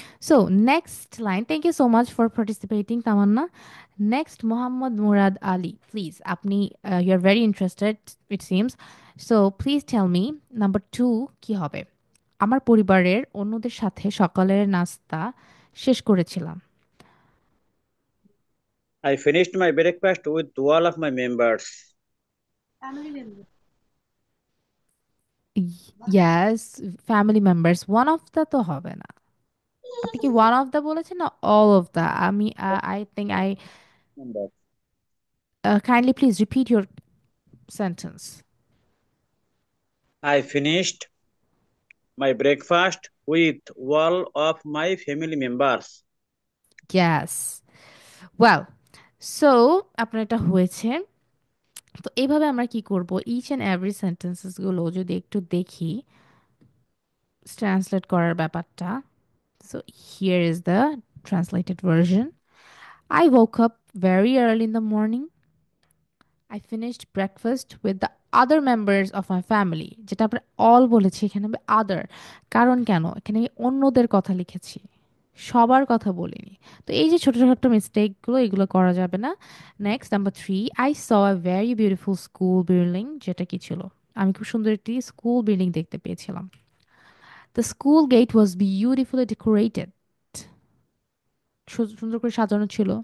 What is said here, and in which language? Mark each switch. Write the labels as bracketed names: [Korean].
[English] So next line, thank you so much for participating Tamanna. Next, Mohammad Murad Ali, please আপনি, you are very interested it seems, so please tell me, number two [Bangla] কি হবে? আমার পরিবারের অন্যদের সাথে সকালের নাস্তা শেষ করেছিলাম। [English] I finished my breakfast with all of my members. Yes, family members, one of the [Bangla] তো হবে না, [English] আপনি কি one of the বলেছেন না অল অফ দ্য? আমি I think I, Members. Kindly please repeat your sentence. I finished my breakfast with all of my family members. [Bangla] Yes, well, so আপনার এটা হয়েছে। তো এইভাবে আমরা কি করব, ইচ অ্যান্ড এভরি সেন্টেন্সেস গুলো যদি একটু দেখি ট্রান্সলেট করার ব্যাপারটা। [English] So here is the translated version. I woke up very early in the morning. I finished breakfast with the other members of my family, [Bangla] যেটা আমরা অল বলেছি, এখানে হবে আদার। কারণ কেন এখানে অন্যদের কথা লিখেছি, সবার কথা বলিনি। তো এই যে ছোট ছোট মিস্টেকগুলো, এগুলো করা যাবে না। Next, number three, [English] I saw a very beautiful school building, [Bangla] যেটা কি ছিল, আমি খুব সুন্দর একটি স্কুল বিল্ডিং দেখতে পেয়েছিলাম। [English] the school gate was beautifully decorated, [Bangla] সুন্দর করে সাজানো ছিল।